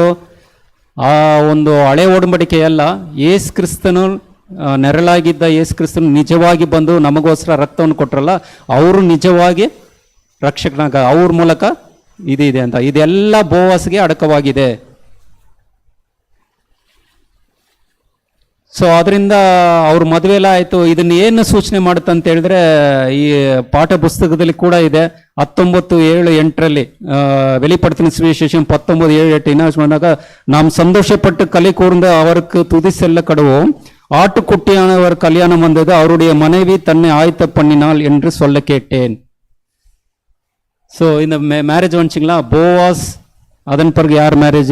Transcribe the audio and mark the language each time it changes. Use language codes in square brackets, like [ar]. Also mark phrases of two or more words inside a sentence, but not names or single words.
[kn] ಆ ಒಂದು ಹಳೆ ಒಡಂಬಡಿಕೆ ಅಲ್ಲ, ಯೇಸು ಕ್ರಿಸ್ತನು ನೆರಳಾಗಿದ್ದ ಯೇಸು ಕ್ರಿಸ್ತನು ನಿಜವಾಗಿ ಬಂದು ನಮಗೋಸ್ಕರ ರಕ್ತವನ್ನು ಕೊಟ್ರಲ್ಲ, ಅವರು ನಿಜವಾಗಿ ರಕ್ಷಕನಾಗ ಅವ್ರ ಮೂಲಕ ಇದೆ ಅಂತ. ಇದೆಲ್ಲ ಬೋವಾಸ್ಗೆ ಅಡಕವಾಗಿದೆ. ಸೊ ಅದರಿಂದ ಅವ್ರ ಮದುವೆ ಎಲ್ಲ ಆಯ್ತು. ಇದನ್ನ ಏನು ಸೂಚನೆ ಮಾಡುತ್ತೆ ಅಂತ ಹೇಳಿದ್ರೆ ಈ ಪಾಠ ಪುಸ್ತಕದಲ್ಲಿ ಕೂಡ ಇದೆ. [ta] 19:7-8 வெளிப்படுத்தின சுவிசேஷம் 19:7-8 நாம் சந்தோஷப்பட்டு களி கூர்ந்து அவருக்கு துதி செல்ல கடுவோம். ஆட்டுக்குட்டியானவர் கல்யாணம் வந்தது, அவருடைய மனைவி தன்னை ஆயத்த பண்ணினாள் என்று சொல்ல கேட்டேன். ஸோ இந்த மேரேஜ் வந்துச்சிங்களா, போவாஸ், அதன் பிறகு யார் மேரேஜ்?